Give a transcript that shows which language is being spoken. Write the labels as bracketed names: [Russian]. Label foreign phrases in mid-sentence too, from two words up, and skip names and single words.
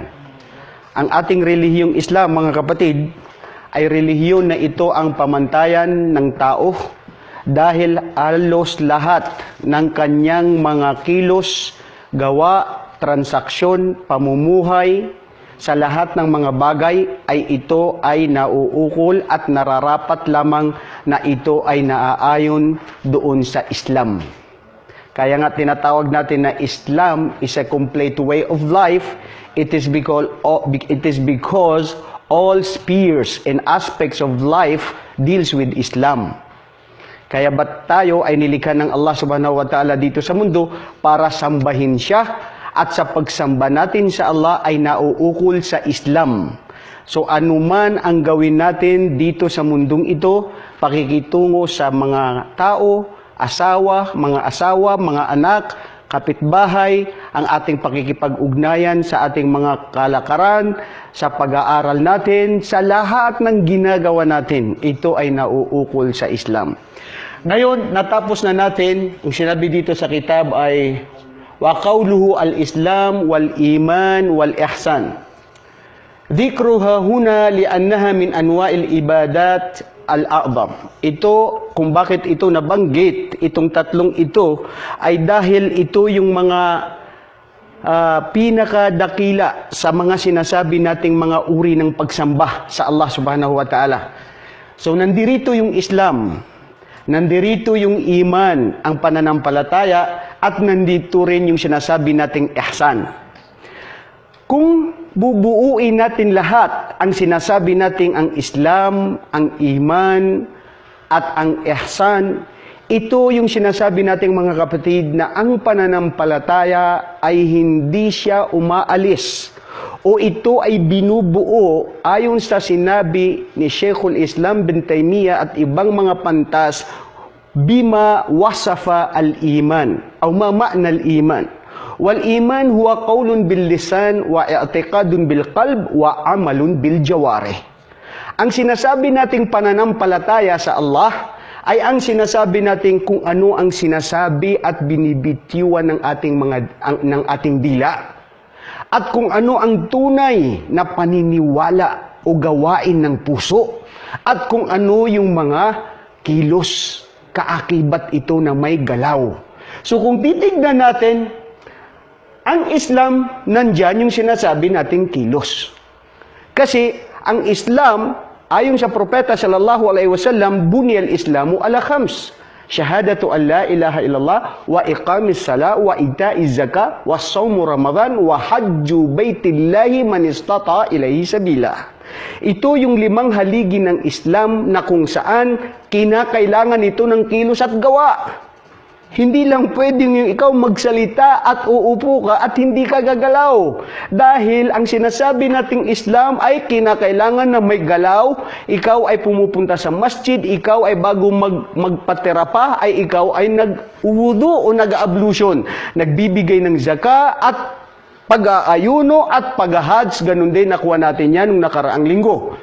[Filipino] Ang ating relihiyong Islam, mga kapatid, ay relihiyon na ito ang pamantayan ng tao dahil halos lahat ng kanyang mga kilos, gawa, transaksyon, pamumuhay, sa lahat ng mga bagay ay ito ay nauukol at nararapat lamang na ito ay naaayon doon sa Islam. Kaya nga tinatawag natin na [English] Islam is a complete way of life. It is because all spheres and aspects of life deals with Islam. [Filipino] Kaya ba't tayo ay nilikha ng Allah [Arabic] سبحانه وتعالى [Filipino] dito sa mundo para sambahin siya, at sa pagsamba natin sa Allah ay nauukol sa Islam. So anuman ang gawin natin dito sa mundong ito, pakikitungo sa mga tao, mga asawa, mga anak, kapitbahay, ang ating pakikipag-ugnayan sa ating mga kalakaran, sa pag-aaral natin, sa lahat ng ginagawa natin, ito ay nauukol sa Islam. Ngayon, natapos na natin, ang sinabi dito sa kitab ay [Arabic] وقوله الإسلام والإيمان والإحسان. ذكرها هنا لأنها من أنواع العبادات الأعظم. [Filipino] Ito, kung bakit ito nabanggit, itong tatlong ito, ay dahil ito yung mga pinakadakila sa mga sinasabi nating mga uri ng pagsamba sa Allah [Arabic] سبحانه وتعالى. [Filipino] So, nandirito yung Islam, nandirito yung iman, ang pananampalataya, at nandito rin yung sinasabi nating ihsan. Kung bubuuin natin lahat ang sinasabi nating ang Islam, ang iman, at ang ihsan, ito yung sinasabi nating mga kapatid na ang pananampalataya ay hindi siya umaalis o ito ay binubuo ayon sa sinabi ni Sheikhul Islam bin Taymiyyah at ibang mga pantas, [Arabic] بما وصف الإيمان o ما معنى الإيمان. والإيمان هو قول باللسان واعتقاد بالقلب وعمل بالجوارح. [Filipino] Ang sinasabi nating pananampalataya sa Allah ay ang sinasabi nating kung ano ang sinasabi at binibitiwan ng ating dila. At kung ano ang tunay na paniniwala o gawain ng puso. At kung ano yung mga kilos, kaakibat ito na may galaw. So kung titignan natin, ang Islam, nandyan yung sinasabi nating kilos. Kasi ang Islam, ayon sa propeta [Arabic] صلى الله عليه وسلم, بني الإسلام على خمس. شهادة أن لا إله إلا الله وإقام الصلاة وإيتاء الزكاة وصوم رمضان وحج بيت الله من استطاع إليه سبيلا. [Filipino] Ito yung 5 haligi ng Islam na kung saan kinakailangan ito ng kilos at gawa. Hindi lang pwedeng yung ikaw magsalita at uupo ka at hindi ka gagalaw. Dahil ang sinasabi nating Islam ay kinakailangan na may galaw, ikaw ay pumupunta sa masjid, ikaw ay bago magpatera pa, ay ikaw ay nag-wudu o nag-ablution, nagbibigay ng zaka at pag-aayuno at pag-hajj, ganun din nakuha natin yan nung nakaraang linggo.